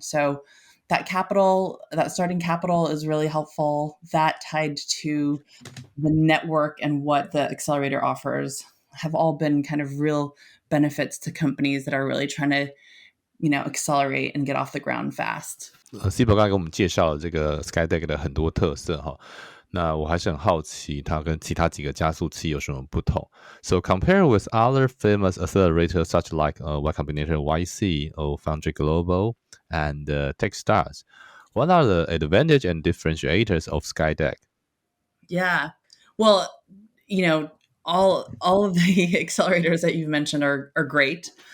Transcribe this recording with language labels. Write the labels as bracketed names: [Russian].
[English] So that starting capital is really helpful. That tied to the network and what the accelerator offers have all been kind of real benefits to companies that are really trying to accelerate and get off the ground fast. [Chinese] Sibyl 刚才给我们介绍了这个 SkyDeck 的很多特色哈，那我还是很好奇它跟其他几个加速器有什么不同。 [English] So compare with other famous accelerators such like Y Combinator YC or Foundry Global and Techstars. What are the advantage and differentiators of SkyDeck? Yeah, well, all of the accelerators that you've mentioned are great.